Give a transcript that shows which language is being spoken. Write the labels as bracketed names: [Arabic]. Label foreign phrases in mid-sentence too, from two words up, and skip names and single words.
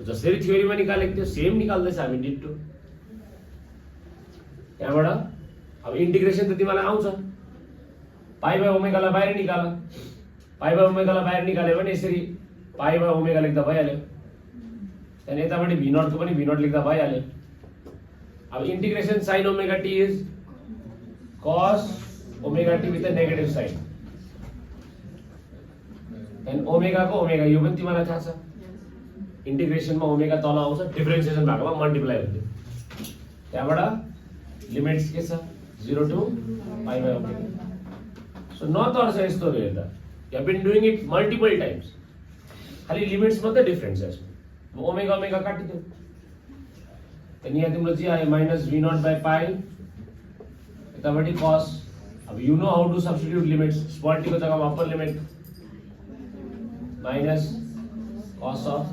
[Nepali] जसरी थ्योरीमा निकालेको थियो सेम निकाल्दैछ हामी डिटो। त्यहाँबाट अब इन्टिग्रेसन त तिमीलाई आउँछ, [English] pi by omega [Nepali] बाहिर निकाल, [English] pi by omega [Nepali] बाहिर निकाल्यो भने यसरी [English] pi by omega [Nepali] लेख्दा भइहाल्यो। त्यहाँदेखि यतापट्टि v0 को पनि v0 लेख्दा भइहाल्यो। अब [English] integration sin omega t is cos omega t with a negative sign and omega [Nepali] को ओमेगा यो पनि तिमीलाई थाहा छ। इंटीग्रेशन में ओमेगा तल आउँछ, डिफरेन्सिएसन भएकोमा मल्टिप्लाई हुन्छ। त्यहाँबाट लिमिट्स के छ 0 [English] to pi by omega. [Nepali] सो नतर्छ यस्तो हेर्दा, [English] you have been doing it multiple times, [Nepali] खाली लिमिट्स मात्रै डिफरेन्स छ यसमा। ओमेगा ओमेगा काटिदियो त्यहाँदेखि यहाँ तिम्रो चाहिँ आयो [English] minus v0 by pi [Nepali] यतापट्टि cos। अब [English] you know how to substitute limits, small t [Nepali] को जग्गामा [English] upper limit minus cos of.